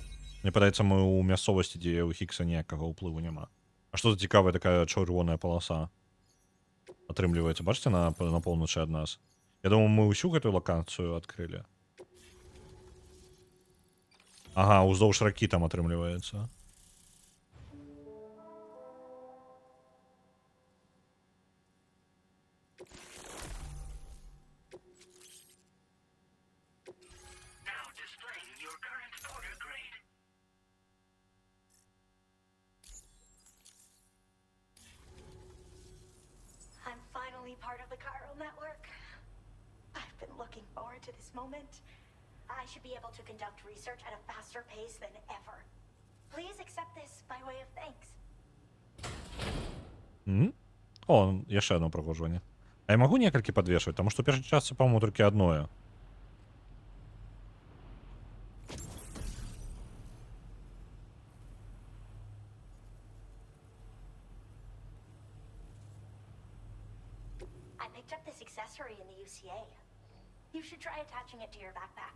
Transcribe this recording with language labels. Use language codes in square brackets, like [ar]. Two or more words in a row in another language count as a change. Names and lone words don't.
[be] Мне падаецца, мы ў мясцовасці, дзе ў Хікса ніякага ўплыву няма. А што за цікавая такая чырвоная паласа? Атрымліваецца, бачыце, на поўначы ад нас? Я думаю, мы ўсю гэтую лакацыю адкрылі. Ага, уздоўж ракі там атрымліваецца. [en] Now displaying your current porter grade. I'm finally part of the chiral network. I've been looking forward to this moment. I should be able to conduct research at a faster pace than ever. Please accept this by way of thanks. [be] О, яшчэ одно праходжванне. А я магу некалькі падвешваць, таму што першай частцы, па-мому, толькі адное. [en] I picked up this accessory in the UCA. You should try attaching it to your backpack.